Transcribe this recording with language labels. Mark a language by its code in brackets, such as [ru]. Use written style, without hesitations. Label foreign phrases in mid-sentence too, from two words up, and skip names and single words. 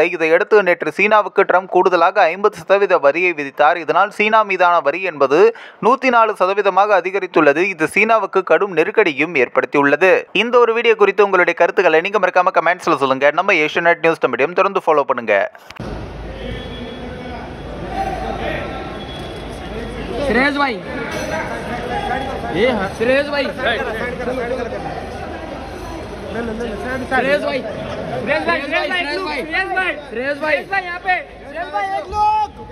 [ta] இதையடுத்து நேற்று சீனாவுக்கு ட்ரம்ப் கூடுதலாக 50% வரியை விதித்தார். இதனால் சீனா மீதான வரி என்பது 104% அதிகரித்துள்ளது. இது சீனாவுக்கு கடும் நெருக்கடியும் ஏற்படுத்தியுள்ளது. இந்த ஒரு வீடியோ குறித்து உங்களுடைய கருத்துக்களை நீங்க மறக்காம கமெண்ட்ஸ்ல சொல்லுங்க. நம்ம ஏஷியநெட் நியூஸ் தமிழையும் தொடர்ந்து ஃபாலோ பண்ணுங்க. [hi] श्रेयस भाई, ये श्रेयस भाई, श्रेयस भाई, श्रेयस भाई, श्रेयस भाई यहाँ पे, श्रेयस भाई एक लोग,